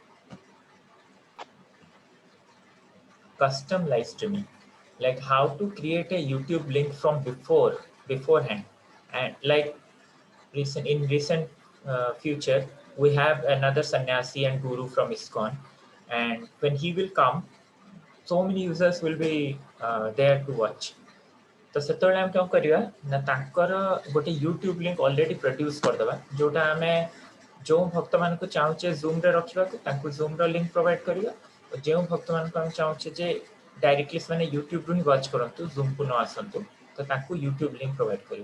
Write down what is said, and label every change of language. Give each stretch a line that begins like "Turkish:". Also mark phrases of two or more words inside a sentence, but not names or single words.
English: Custom live streaming, like how to create a YouTube link from beforehand, and like recent future we have another sannyasi and guru from ISKCON, and when he will come, so many users will be there to watch.
Odia: तो सेतବେଳେ ଆମେ କ'ଣ କରିବା ନା ତାଙ୍କର ଗୋଟେ ୟୁଟ୍ୟୁବ ଲିଙ୍କ
English: already produce
Odia: କରିଦେବା ଯୋଉଟା ଆମେ ଯେଉଁ ଭକ୍ତମାନଙ୍କୁ ଚାହୁଁଛେ ଜୁମ୍ରେ ରଖିବାକୁ ତାଙ୍କୁ ଜୁମ୍ର ଲିଙ୍କ ପ୍ରୋଭାଇଡ କରିବା ଯେଉଁ ଭକ୍ତମାନଙ୍କୁ ଆମେ ଚାହୁଁଛେ ଯେ ଡାଇରେକ୍ଟଲି ସେମାନେ ୟୁଟ୍ୟୁବରୁ ହିଁ ୱାଚ୍ କରନ୍ତୁ ଜୁମ୍କୁ ନ ଆସନ୍ତୁ ତ ତାଙ୍କୁ ୟୁଟ୍ୟୁବ ଲିଙ୍କ ପ୍ରୋଭାଇଡ କରିବା।